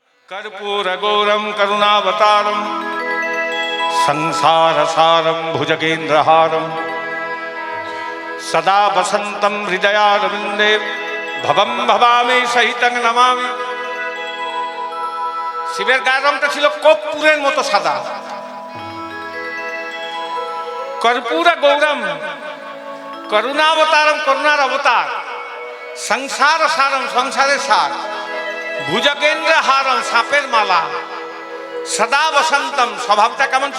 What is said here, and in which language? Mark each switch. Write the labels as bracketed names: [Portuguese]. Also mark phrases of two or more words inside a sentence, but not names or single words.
[Sanskrit] कर्पूरगौरं करुणावतारं संसारसारं भुजगेन्द्रहारं सदा वसन्तं हृदयारविन्दे भवं भवामि सहितं नमामि। [Bangla] শিবের গায়ের রংটা ছিল কর্পূরের মতো সাদা। [Sanskrit] কর্পূর গৌরম করুণাবতারম, [Bangla] করুণার অবতার, [Sanskrit] সংসার সারম, [Bangla] সংসারের সার, [Sanskrit] ভুজগেন্দ্র হারম, [Bangla] সাপের মালা, [Sanskrit] সদা বসন্তম, [Bangla] স্বভাবটা কেমন ছিল?